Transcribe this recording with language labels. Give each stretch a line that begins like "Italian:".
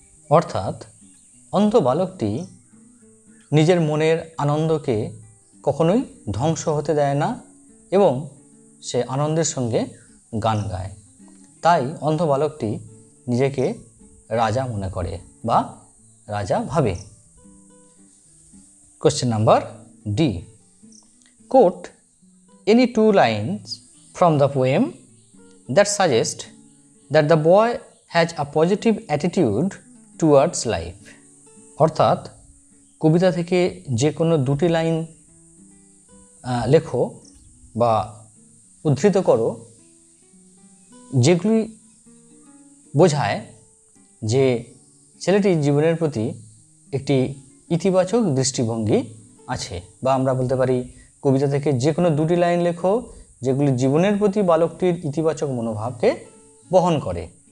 Bangla: অর্থাৎ অন্ধ বালকটি নিজের মনের আনন্দকে কখনোই ধ্বংস হতে দেয় না এবং সে আনন্দের সঙ্গে গান গায়, তাই অন্ধ বালকটি নিজেকে রাজা মনে করে বা রাজা ভাবে।
English: Question number D, quote any 2 lines from the poem that suggest that the boy has a positive attitude towards life।
Bangla: অর্থাৎ কবিতা থেকে যে কোনো 2টি লাইন লেখো বা উদ্ধৃত করো যেগুলি বোঝায় যে ছেলেটির জীবনের প্রতি একটি ইতিবাচক দৃষ্টিভঙ্গি আছে, বা আমরা বলতে পারি কবিতা থেকে যে কোনো 2টি লাইন লেখো যেগুলি জীবনের প্রতি বালকটির ইতিবাচক মনোভাবকে বহন করে।